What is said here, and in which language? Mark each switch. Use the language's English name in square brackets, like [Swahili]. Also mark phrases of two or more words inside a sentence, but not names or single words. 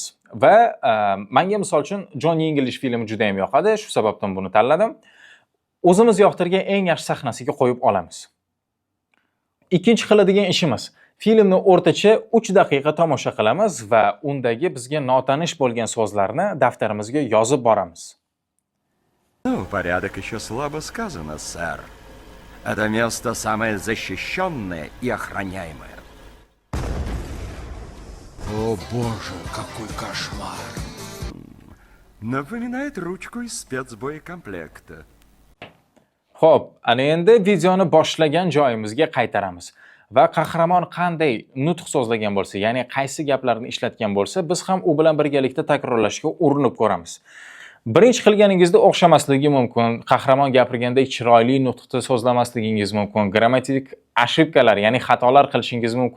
[Uzbek] Va menga misol uchun Johnny English filmi juda ham yoqadi, shu sababdan buni tanladim. O'zimiz yoqtirgan eng yaxshi sahnasiga qo'yib olamiz. Ikkinchi qiladigan ishimiz, filmni o'rtacha 3 daqiqa tomosha qilamiz va undagi bizga notanish bo'lgan so'zlarni daftarimizga yozib boramiz. [Russian] Ну, порядок еще слабо сказано, сэр. Это место самое защищенное и охраняемое. О боже, какой кошмар! Напоминает ручку из спецбоекомплекта. [Uzbek] Xo'p, ana endi videoni boshlagan joyimizga qaytaramiz va qahramon qanday nutq so'zlagan bo'lsa, ya'ni qaysi gaplarni ishlatgan bo'lsa, biz ham u bilan birgalikda takrorlashga urinib ko'ramiz. Birinchi qilganingizda o'xshamasligi mumkin, qahramon gapirganda chiroyli nutqda so'zlamasligingiz mumkin, grammatik ошибкалар, ya'ni xatolar qilishingiz mumkin.